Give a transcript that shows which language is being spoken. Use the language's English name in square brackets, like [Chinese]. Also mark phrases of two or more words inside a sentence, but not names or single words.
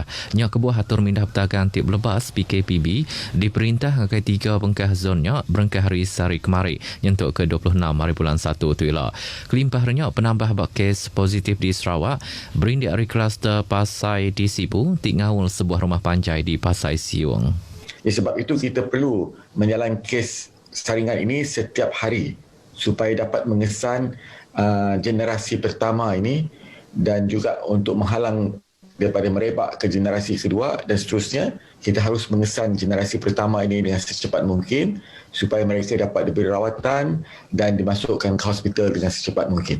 [Iban] Nya kebuah atur mindah bertagang tip lebas PKPB diperintah ngakai 3 bengkah zonnya berengkah hari sehari kemari nyentuk ke 26 hari bulan 1 tu ialah. Kelimpahnya penambah bak kes positif di Sarawak berindik hari kluster Pasai di Sibu tinggal sebuah rumah panjai di Pasai Siung. [Malay] Sebab itu kita perlu menjalankan kes saringan ini setiap hari supaya dapat mengesan generasi pertama ini dan juga untuk menghalang daripada merebak ke generasi kedua dan seterusnya, kita harus mengesan generasi pertama ini dengan secepat mungkin supaya mereka dapat diberi rawatan dan dimasukkan ke hospital dengan secepat mungkin.